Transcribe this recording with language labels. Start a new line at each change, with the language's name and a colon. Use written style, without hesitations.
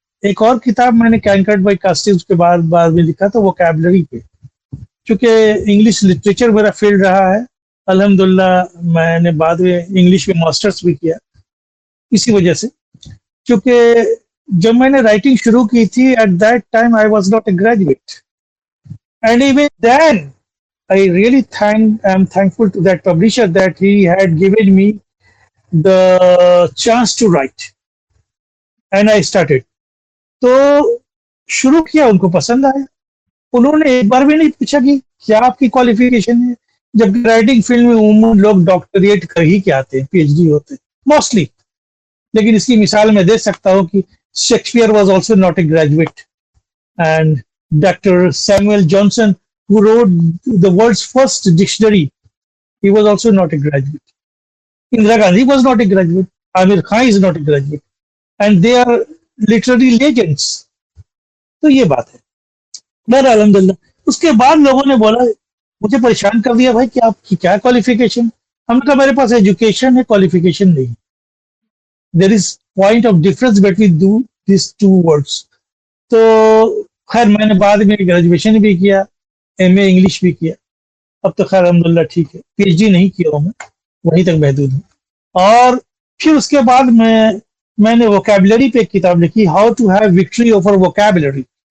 Urdu: ایک اور کتاب میں نے کینکرڈ بائی کاسٹنگ کے بعد میں لکھا تھا ووکیبلری پہ. چونکہ انگلش لٹریچر میرا فیلڈ رہا ہے، الحمدللہ میں نے بعد میں انگلش میں ماسٹرز بھی کیا. اسی وجہ سے کیونکہ جب میں نے رائٹنگ شروع کی تھی
English: At that time I was not a graduate. And even then, I really am thankful to that publisher that he had given me the chance to write. And I started.
Urdu: تو شروع کیا، ان کو پسند آیا. انہوں نے ایک بار بھی نہیں پوچھا کہ کیا آپ کی کوالیفیکیشن ہے، جب رائٹنگ فیلڈ میں عموماً لوگ ڈاکٹریٹ کر ہی کے آتے ہیں، پی ایچ ڈی ہوتے ہیں موسٹلی. لیکن اس کی مثال میں دے سکتا ہوں کہ
English: Shakespeare was also not a graduate. And Dr. Samuel Johnson, who wrote the world's first dictionary, he was also not a graduate. Indira Gandhi was not a graduate. Amir Khan is not a graduate. And they are literary legends.
Urdu: تو یہ بات ہے. بہر الحمدللہ اس کے بعد لوگوں نے بولا، مجھے پریشان کر دیا، بھائی کہ آپ کی کیا کوالیفیکیشن. ہم نے کہا میرے پاس ایجوکیشن ہے، کوالیفیکیشن نہیں.
English: There is point of difference between these two words.
Urdu: تو خیر میں نے بعد میں گریجویشن بھی کیا، ایم اے انگلش بھی کیا. اب تو خیر الحمدللہ ٹھیک ہے، پی ایچ ڈی نہیں کیا ہوں، میں وہیں تک محدود ہوں. اور پھر اس کے بعد میں نے ووکیبلری پہ ایک کتاب لکھی،
English: How to have victory over vocabulary.